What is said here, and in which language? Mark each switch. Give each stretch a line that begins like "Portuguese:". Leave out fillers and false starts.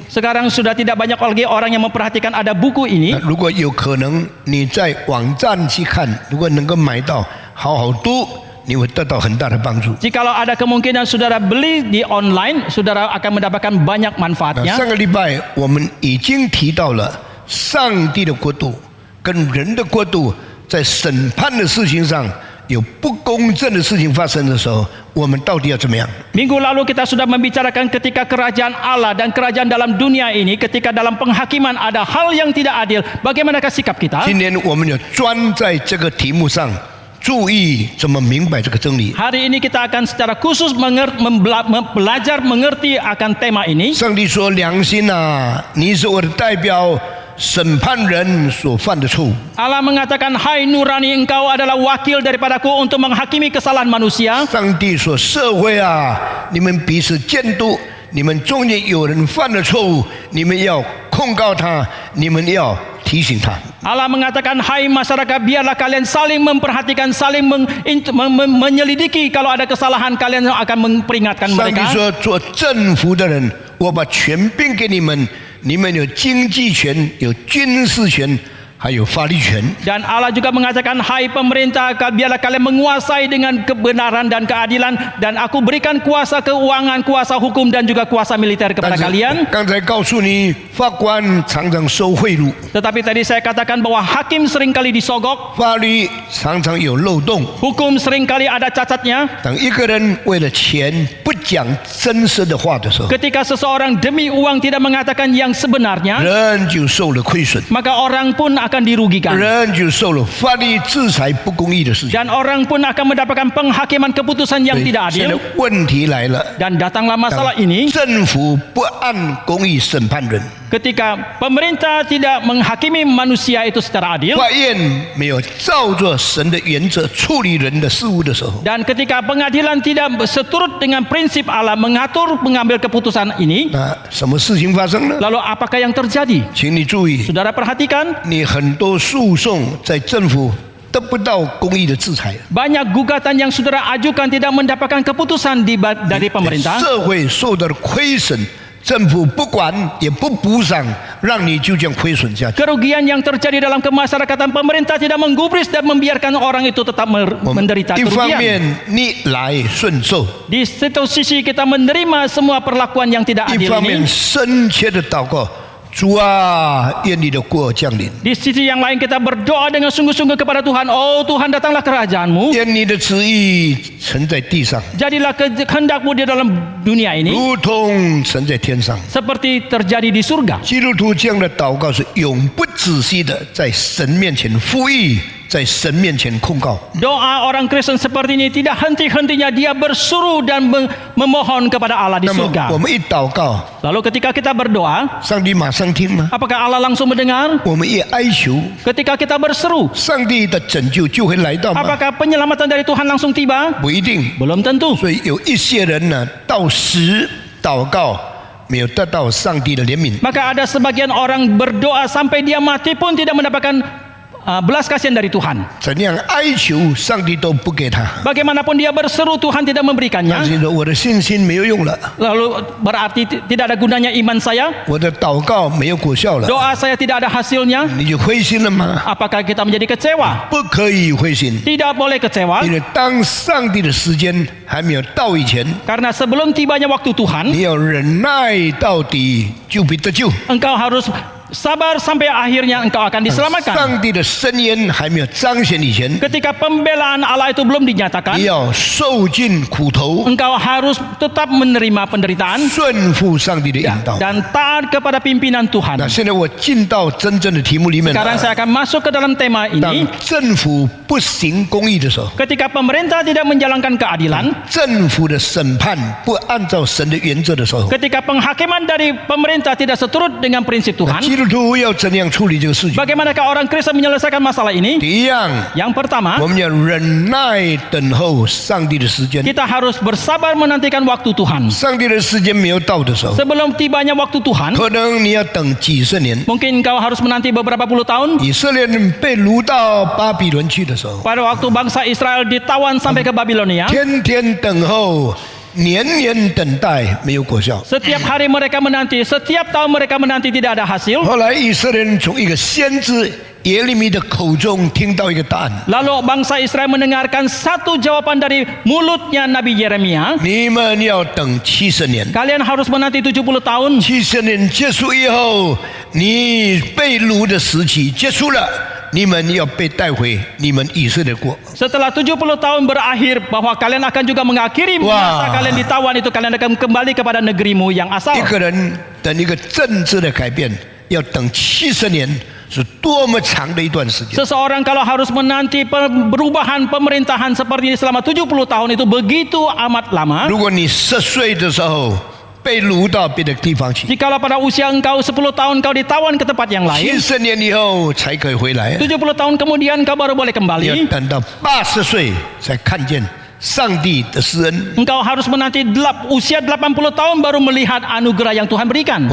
Indonesian: Sekarang sudah tidak banyak lagi orang yang memperhatikan ada buku ini.
Chinese: 如果有可能，你在网站去看，如果能够买到，好好读，你会得到很大的帮助。
Indonesian: Jikalau ada kemungkinan saudara beli di online, saudara akan mendapatkan banyak
Chinese: 上
Indonesian: manfaatnya.
Chinese: 个礼拜我们已经提到了上帝的国度跟人的国度在审判的事情上有不公正的事情发生的时候，我们到底要怎么样？
Indonesian: Minggu lalu kita sudah membicarakan ketika kerajaan Allah dan kerajaan dalam dunia ini, ketika dalam penghakiman ada hal yang tidak adil, bagaimanakah sikap kita?
Chinese: 今天我们就专在这个题目上注意怎么明白这个真理。
Indonesian: Hari ini kita akan secara khusus belajar mengerti akan tema ini.
Chinese: 上帝说：“良心啊，你是我的代表，审判人所犯的错误。
Indonesian: Allah mengatakan, hai nurani, engkau adalah wakil daripadaku untuk menghakimi kesalahan manusia.
Chinese: 上帝说：社会啊，你们彼此监督，你们中间有人犯了错误，你们要控告他，你们要提醒他。
Indonesian: Allah mengatakan, hai masyarakat, biarlah kalian saling memperhatikan, saling menyelidiki kalau ada kesalahan, kalian akan memperingatkan
Chinese: 上帝
Indonesian: mereka.
Chinese: 说：做政府的人，我把权柄给你们，你们有经济权，有军事权，还有法律权。
Indonesian: Dan Allah juga mengatakan, hai pemerintah, biarlah kalian menguasai dengan kebenaran dan keadilan, dan aku berikan kuasa keuangan, kuasa hukum dan juga kuasa militer kepada
Chinese: 但是
Indonesian: kalian.
Chinese: 刚才告诉你，法官常常收贿赂，
Indonesian: Tetapi tadi saya katakan bahwa hakim seringkali disogok,
Chinese: 法律常常有漏洞。
Indonesian: hukum seringkali ada cacatnya.
Chinese: 当一个人为了钱不讲真实的话的时候，
Indonesian: Ketika seseorang demi uang tidak mengatakan yang sebenarnya,
Chinese: 人就受了亏损，
Indonesian: maka orang pun akan dirugikan.
Chinese: 人就受了法律制裁不公义的事情。
Indonesian: Dan orang pun akan mendapatkan penghakiman keputusan yang tidak
Chinese: 现在
Indonesian: adil.
Chinese: 问题来了，
Indonesian: Dan datanglah masalah ini
Chinese: 政府不按公义审判人，
Indonesian: ketika pemerintah tidak menghakimi manusia itu secara adil,
Chinese: 法院没有照着神的原则处理人的事物的时候，
Indonesian: dan ketika pengadilan tidak seturut dengan prinsip Allah mengatur mengambil keputusan ini,
Chinese: 那什么事情发生呢？
Indonesian: lalu apakah yang terjadi?
Chinese: 请你注意，
Indonesian: Saudara perhatikan,
Chinese: 你很多诉讼在政府得不到公义的制裁，
Indonesian: banyak gugatan yang saudara ajukan tidak mendapatkan keputusan dari pemerintah.
Chinese: 社会受到了亏损，政府不管也不补偿，让你就这样亏损下去。
Indonesian: Kerugian yang terjadi dalam kemasyarakatan, pemerintah tidak menggubris dan membiarkan orang itu tetap menderita
Chinese: 一方面
Indonesian: kerugian.
Chinese: 逆来顺受，
Indonesian: Di satu sisi kita menerima semua perlakuan yang tidak
Chinese: 一
Indonesian: adil
Chinese: 方面深切的祷告，主啊，愿你的国降临，
Indonesian: Di sisi yang lain kita berdoa dengan sungguh-sungguh kepada Tuhan. Oh Tuhan, datanglah kerajaanmu.
Chinese: 愿你的旨意成在地上，
Indonesian: Jadilah kehendakmu di dalam dunia ini
Chinese: 如同成在天上。
Indonesian: seperti terjadi di surga.
Chinese: 基督徒这样的祷告是永不止息的，在神面前呼吁在神面前控告。
Indonesian: Doa orang Kristen seperti ini tidak henti-hentinya dia berseru dan memohon kepada Allah di
Chinese: 那么
Indonesian: surga.
Chinese: 我们一祷告，
Indonesian: Lalu ketika kita berdoa,
Chinese: 上帝马上听吗？
Indonesian: apakah Allah langsung mendengar?
Chinese: 我们一哀求，
Indonesian: Ketika kita berseru,
Chinese: 上帝的拯救就会来到吗？
Indonesian: apakah penyelamatan dari Tuhan langsung tiba?
Chinese: 不一定。
Indonesian: Belum tentu.
Chinese: 所以有一些人呢，到时祷告没有得到上帝的怜悯，
Indonesian: Maka ada sebagian orang berdoa sampai dia mati pun tidak mendapatkan belas kasihan dari Tuhan.
Chinese: 怎样哀求上帝都不给他。
Indonesian: Bagaimanapun dia berseru, Tuhan tidak
Chinese: 但
Indonesian: memberikannya.
Chinese: 是我的信心没有用了，
Indonesian: Lalu berarti tidak ada gunanya iman saya,
Chinese: 我的祷告没有果效了，
Indonesian: doa saya tidak ada hasilnya.
Chinese: 你就灰心了吗？
Indonesian: Apakah kita menjadi kecewa?
Chinese: 不可以灰心，
Indonesian: Tidak boleh kecewa,
Chinese: 因为当上帝的时间还没有到以前，
Indonesian: karena sebelum tibanya waktu Tuhan,
Chinese: 你要忍耐到底，就必得救。
Indonesian: engkau harus sabar sampai akhirnya engkau akan diselamatkan.
Chinese: 上帝的深渊还没有彰显以前，
Indonesian: Ketika pembelaan Allah itu belum dinyatakan,
Chinese: 你要受尽苦头，
Indonesian: engkau harus tetap menerima penderitaan
Chinese: 顺服上帝的引导。
Indonesian: dan taat kepada pimpinan Tuhan.
Chinese: 那现在我进到真正的题目里面
Indonesian: Sekarang saya akan masuk ke dalam tema
Chinese: 当
Indonesian: ini.
Chinese: 政府不行公义的时候，
Indonesian: Ketika pemerintah tidak menjalankan keadilan,
Chinese: 政府的审判不按照神的原则的时候，
Indonesian: ketika penghakiman dari pemerintah tidak seturut dengan prinsip
Chinese: 那
Indonesian: Tuhan,
Chinese: 基督徒要怎样处理这个事情？
Indonesian: bagaimanakah orang Kristen menyelesaikan masalah ini?
Chinese: 第一样，
Indonesian: Yang pertama,
Chinese: 我们要忍耐等候上帝的时间。
Indonesian: kita harus bersabar menantikan waktu Tuhan.
Chinese: 上帝的时间没有到的时候，
Indonesian: Sebelum tibanya waktu Tuhan,
Chinese: 可能你要等几十年。
Indonesian: mungkin engkau harus menanti beberapa puluh tahun.
Chinese: 以色列人被掳到巴比伦去的时候，
Indonesian: Pada waktu bangsa Israel ditawan sampai ke Babilonia,
Chinese: 天天等候，年年等待，没有果效。
Indonesian: setiap hari mereka menanti, setiap tahun mereka menanti tidak ada hasil.
Chinese: 后来以色列人从一个先知耶利米的口中听到一个答案：
Indonesian: Lalu bangsa Israel mendengarkan satu jawaban dari mulutnya Nabi Yeremia.
Chinese: 你们要等70年。
Indonesian: Kalian harus menanti 70 tahun.
Chinese: 70年结束以后，你被掳的时期结束了，你们要被带回你们以色列国。
Indonesian: Setelah 70 tahun berakhir, bahwa kalian akan juga mengakhiri masa kalian ditawan itu, kalian akan kembali kepada negerimu yang asal.
Chinese: 一个人等一个政治的改变，要等70年，是多么长的一段时间。
Indonesian: Seseorang kalau harus menanti perubahan pemerintahan seperti ini selama 70 tahun itu begitu amat lama.
Chinese: 如果你10岁的时候被掳到别的地方去，
Indonesian: Jikalau pada usia engkau 10 tahun kau ditawan ke tempat yang lain,
Chinese: 70年以后才可以回来，
Indonesian: 70 tahun kemudian kau baru boleh
Chinese: 要
Indonesian: kembali.
Chinese: 等到80岁才看见上帝的施恩。
Indonesian: Engkau harus menanti usia 80 tahun baru melihat anugerah yang Tuhan berikan.